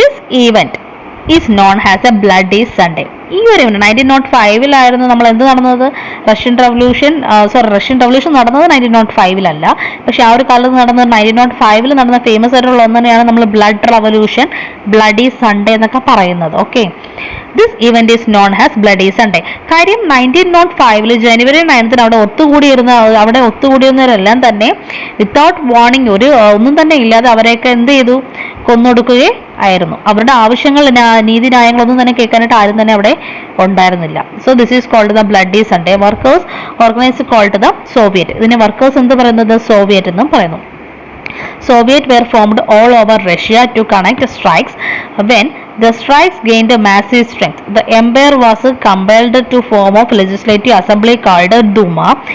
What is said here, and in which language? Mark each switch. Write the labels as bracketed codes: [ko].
[en] event is known as a Bloody Sunday. [ml] ഈ ഒരു event 1905 നമ്മൾ എന്ത് നടന്നത്? റഷ്യൻ റവല്യൂഷൻ നടന്നത് 1905 പക്ഷെ ആ ഒരു കാലത്ത് നടന്നത് 1905 നടന്ന ഫേമസ് ആയിട്ടുള്ള ഒന്ന് തന്നെയാണ് നമ്മൾ ബ്ലഡ് റവല്യൂഷൻ, ബ്ലഡി സൺഡേ എന്നൊക്കെ പറയുന്നത്. Okay, [en] This event is known as bloody Sunday. [ml] കാര്യം 1905 ജനുവരി 9 അവിടെ ഒത്തുകൂടിയിരുന്നവരെല്ലാം തന്നെ [en] without warning, [ml] ഒന്നും തന്നെ ഇല്ലാതെ അവരെയൊക്കെ എന്ത് ചെയ്തു? കൊന്നൊടുക്കുകയായിരുന്നു. അവരുടെ ആവശ്യങ്ങൾ, നീതിന്യായങ്ങളൊന്നും തന്നെ കേൾക്കാനായിട്ട് ആരും തന്നെ അവിടെ ഉണ്ടായിരുന്നില്ല. [en] So this is called the bloody Sunday. Workers organize called the soviet. [ml] ഇതിനെ വർക്കേഴ്സ് എന്ത് പറയുന്നത്? സോവിയറ്റ് എന്നും പറയുന്നു. [en] Soviet were formed all over Russia to connect strikes. When the strikes gained massive strength, the empire was compelled to form a legislative assembly called Duma.